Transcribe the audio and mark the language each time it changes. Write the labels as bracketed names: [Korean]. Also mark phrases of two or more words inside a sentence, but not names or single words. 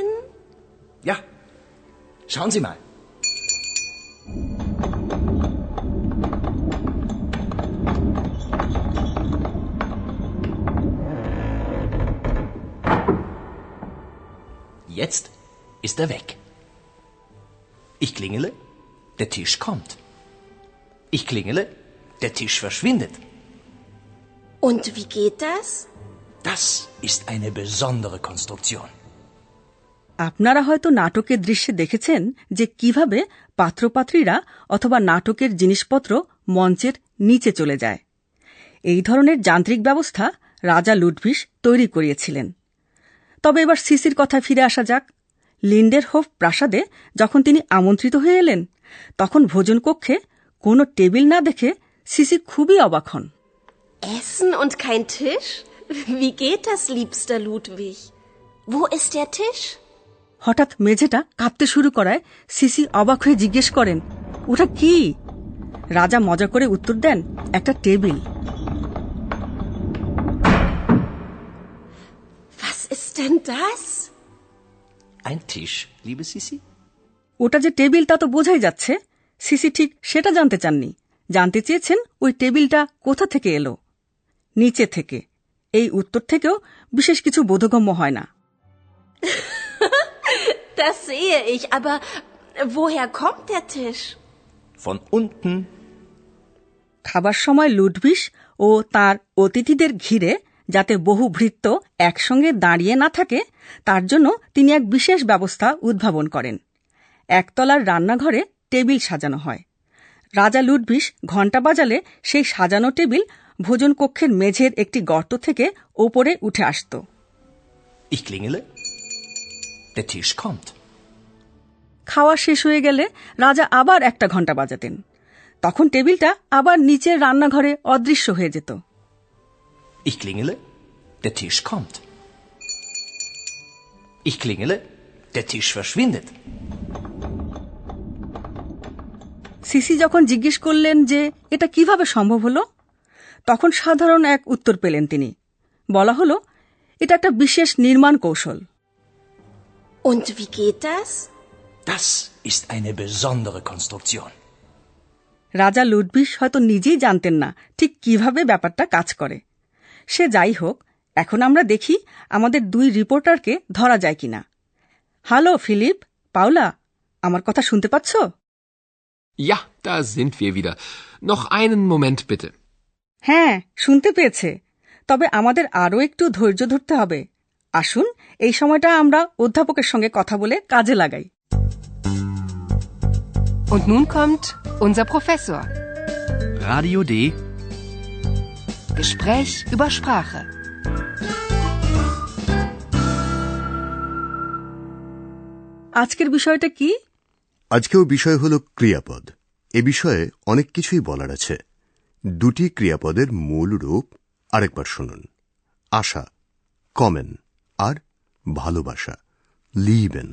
[German] Ja, schauen Sie mal. Jetzt ist er weg. Ich klingele, der Tisch kommt. Ich klingele, der Tisch verschwindet. Und wie geht das? Das ist eine besondere Konstruktion. [Bangla] আপনারা হয়তো নাটকের দৃশ্যে দেখেছেন যে কিভাবে পাত্রপাত্রীরা অথবা নাটকের জিনিসপত্র মঞ্চের নিচে চলে যায়। এই ধরনের যান্ত্রিক ব্যবস্থা রাজা লুডভিগ তৈরি করিয়েছিলেন। তবে এবার সিসির কথায় ফিরে আসা যাক। লিন্ডেরহোফ প্রাসাদে যখন তিনি আমন্ত্রিত হয়ে এলেন, তখন ভোজনকক্ষে কোনো টেবিল না দেখে সিসি খুবই অবাক হন। [German] Essen und kein Tisch? Wie geht das, liebster Ludwig? Wo ist der Tisch? [Bangla] হঠাৎ মেঝেটা কাঁপতে শুরু করায় সিসি অবাক হয়ে জিজ্ঞেস করেন, ওটা কি? রাজা মজা করে উত্তর দেন, একটা টেবিল। [German] Was ist denn das? Ein Tisch, liebe Sisi? [Bangla] ওটা যে টেবিল তা তো বোঝাই যাচ্ছে। সিসি ঠিক সেটা জানতে চাননি জানতে চেয়েছেন ওই টেবিলটা কোথা থেকে এলো। নিচে থেকে। এই উত্তর থেকেও বিশেষ কিছু বোধগম্য হয় না। [German] Das sehe ich, aber woher kommt der Tisch? Von unten. [Bangla] খাবার সময় লুডভিস ও তার অতিথিদের ঘিরে যাতে বহু ভৃত্য একসঙ্গে দাঁড়িয়ে না থাকে তার জন্য তিনি এক বিশেষ ব্যবস্থা উদ্ভাবন করেন। একতলার রান্নাঘরে টেবিল সাজানো হয়। রাজা লুডভিস ঘণ্টা বাজালে সেই সাজানো টেবিল ভোজন কক্ষের মেঝের একটি গর্ত থেকে ওপরে উঠে আসত। [German] Ich klingele. Der Tisch kommt. [Bangla] খাওয়া শেষ হয়ে গেলে রাজা আবার একটা ঘণ্টা বাজাতেন। তখন টেবিলটা আবার নিচের রান্নাঘরে অদৃশ্য হয়ে যেত। [German] Ich klingele. Der Tisch kommt. Ich klingele. Der Tisch verschwindet. [Bangla] সিসি যখন জিজ্ঞেস করলেন যে এটা কিভাবে সম্ভব হলো, তখন সাধারণ এক উত্তর পেলেন তিনি। বলা হলো এটা একটা বিশেষ নির্মাণ কৌশল। [German] Und wie geht das? Das ist eine besondere Konstruktion. [Bangla] রাজা লুডভিস হয়তো নিজেই জানতেন না ঠিক কিভাবে ব্যাপারটা কাজ করে। সে যাই হোক, এখন আমরা দেখি আমাদের দুই রিপোর্টারকে ধরা যায় কিনা। হ্যালো ফিলিপ, পাওলা, আমার কথা শুনতে পাচ্ছ? [German] Ja, da sind wir wieder. Noch einen Moment bitte. [Bangla] হ্যাঁ, শুনতে পেয়েছে। তবে আমাদের আরও একটু ধৈর্য ধরতে হবে। আসুন এই সময়টা আমরা অধ্যাপকের সঙ্গে কথা বলে কাজে লাগাই। [German] Und nun kommt unser Professor. Radio D. Gespräch über Sprache. [Bangla] আজকের বিষয়টা কি? আজকেও বিষয় হল ক্রিয়াপদ। এ বিষয়ে অনেক কিছুই বলার আছে। দুটি ক্রিয়াপদের মূল রূপ আরেকবার শুনুন। আশা, কমেন, আর ভালোবাসা, লিবেন।